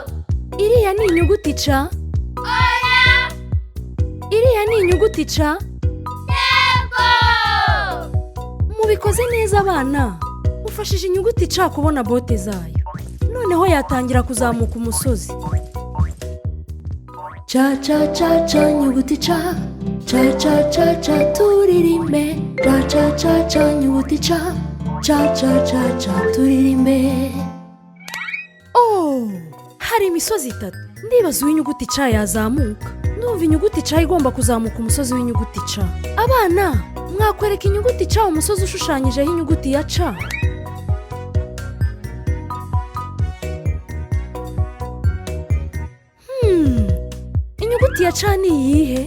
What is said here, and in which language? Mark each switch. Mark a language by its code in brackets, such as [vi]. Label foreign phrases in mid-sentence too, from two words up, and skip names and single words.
[rw] Iriya ni inyuguti ca? Oya. Iriya ni inyuguti ca? Yego. Mubikoze neza abana. Mufashije inyuguti ca kubona bote zayo. Noneho yatangira kuzamuka umusozi. Ca ca ca ca nyuguti ca. Ca ca ca ca turirimbe. Ca ca ca ca nyuguti ca. Ca ca ca ca turirimbe. Oh! Hari imisozi itatu. Ndibaza uw'inyuguti ca yazamuka. Ndumva inyuguti ca igomba kuzamuka umusozi w'inyuguti ca. Abana, mwakwereka inyuguti ca umusozi ushushanyijeho inyuguti ya ca? Inyuguti ya ca ni iyihe?